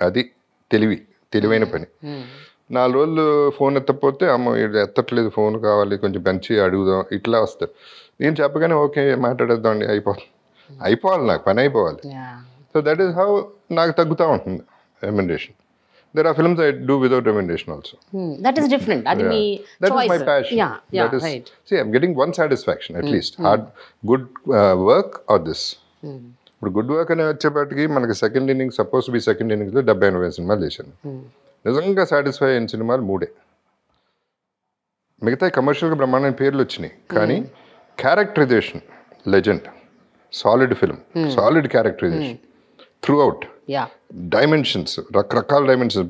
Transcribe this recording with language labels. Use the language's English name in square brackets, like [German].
[Telugu] అది తెలివైన పని. 4 రోజులు ఫోన్ ఎత్తకపోతే అమ్మ ఎత్తట్లేదు, ఫోన్ కావాలి, కొంచెం పెంచి అడుగుదాం, ఇట్లా వస్తారు. నేను చెప్పగానే ఓకే మాట్లాడేద్దాం అండి, అయిపోవాలి, నాకు పని అయిపోవాలి. [English] so that is how [Telugu] నాకు తగ్గుతూ ఉంటుంది [English] Remuneration. There are films I do without remuneration also. That is different. That is my passion. That is, right. See, I'm getting one satisfaction at least. Good work or this. [Telugu] ఇప్పుడు good work అనే వచ్చేపాటికి మనకి second innings, suppose B second ఇన్నింగ్స్లో 70-80 సినిమాలు చేశాను. నిజంగా satisfy అయిన సినిమాలు 3. మిగతా కమర్షియల్గా బ్రహ్మాండమైన పేర్లు వచ్చినాయి, కానీ characterisation legend, solid film, solid characterisation through out, dimensions, రకరకాల డైమెన్షన్స్.